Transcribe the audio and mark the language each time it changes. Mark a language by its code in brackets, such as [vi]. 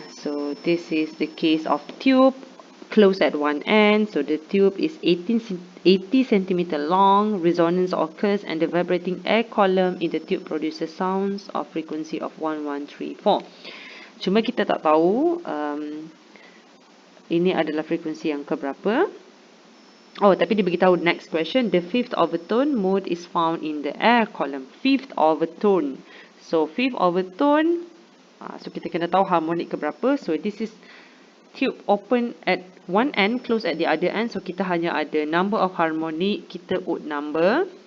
[en] So, this is the case of tube closed at one end. So, the tube is 80 cm long. Resonance occurs and the vibrating air column in the tube produces sounds of frequency of 1134. [ms] Cuma kita tak tahu ini adalah frekuensi yang keberapa. Oh, tapi dia beritahu next question. [en] The fifth overtone mode is found in the air column. Fifth overtone. [ms] So, [en] fifth overtone, [ms] so kita kena tahu harmonic ke berapa. [en] So, this is tube open at one end, close at the other end. [ms] So, kita hanya ada [en] number of harmonic, [ms] kita [en] odd number.